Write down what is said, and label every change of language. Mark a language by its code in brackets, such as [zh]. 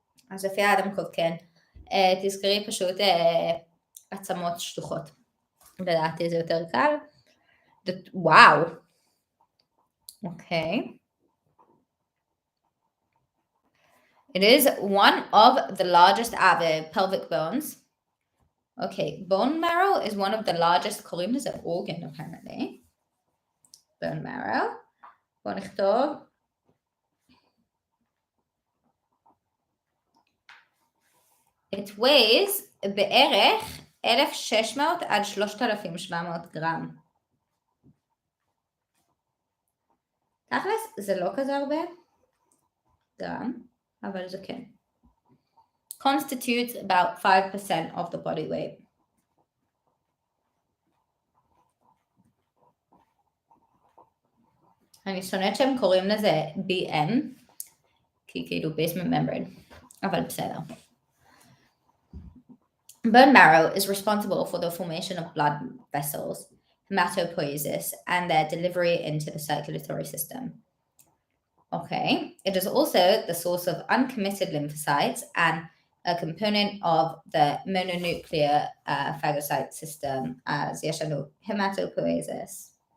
[he] אז לפי האדם קוב כן, תזכרי פשוט עצמות שטוחות, לדעתי זה יותר קל, וואו, אוקיי. [en] It is one of the largest pelvic bones. Okay, bone marrow is one of the largest, [he] קוראים לזה [en] organ apparently. bone marrow. [he] בואו נכתוב. [en] It weighs [he] בערך 1,600 עד 3,700 גרם. תכלס, זה לא כזה הרבה גרם, אבל זה כן. [en] Constitutes about 5% of the body weight. [he] אני שונאת שהם קוראים לזה BM, כי כאילו basement membrane, אבל בסדר. [en] Bone marrow is responsible for the formation of blood vessels, hematopoiesis, and their delivery into the circulatory system. Okay, it is also the source of uncommitted lymphocytes and a component of the mononuclear phagocyte system, as [he] יש לנו [en] hematopoiesis.